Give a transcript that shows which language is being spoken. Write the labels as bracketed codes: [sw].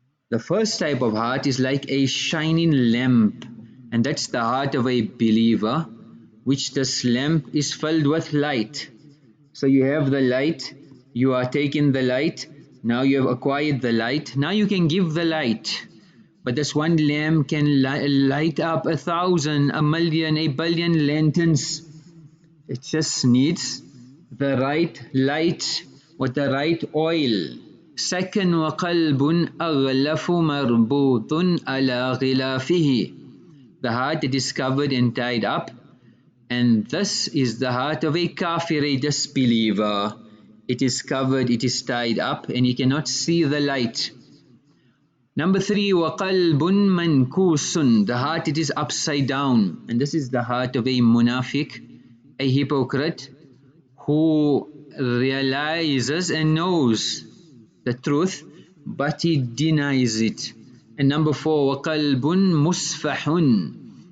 [en] The first type of heart is like a shining lamp, and that's the heart of a believer, which this lamp is filled with light. So you have the light, you are taking the light, Now you have acquired the light. Now you can give the light. But this one lamp can light up 1,000, 1,000,000, 1,000,000,000 lanterns. It just needs the right light with the right oil. [ar] Second, وَقَلْبٌ أَغْلَفُ مَرْبُوطٌ عَلَى غِلَافِهِ. [en] The heart that is covered and tied up. And this is the heart of a kafir, a disbeliever. It is covered, it is tied up, and he cannot see the light. [ar] Number 3, وَقَلْبٌ مَنْكُوسٌ. [en] The heart, it is upside down. And this is the heart of a munafiq, a hypocrite, who realizes and knows the truth, but he denies it. And number 4, [ar] وَقَلْبٌ مُسْفَحٌ.